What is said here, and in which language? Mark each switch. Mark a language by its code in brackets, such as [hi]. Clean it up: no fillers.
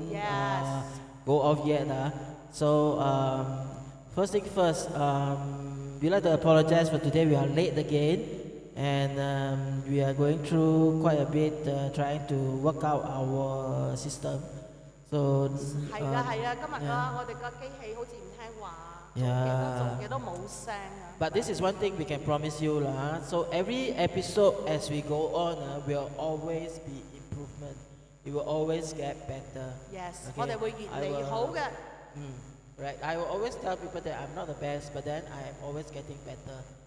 [en] Yes. go off yet. So first thing first, we like to apologize for today. We are late again, and we are going through quite a bit trying to work out our system. So [yue] 係㗎係啊，今日我哋個機器好似唔聽話，做幾多冇聲啊。 [en] But this is one thing we can promise you lah. So every episode as we go on will always be improvement. It will always get better. Yes， [yue] 我哋會越嚟越好嘅。 [en] Right. I will always tell people that I'm not the best, but then I am always getting better.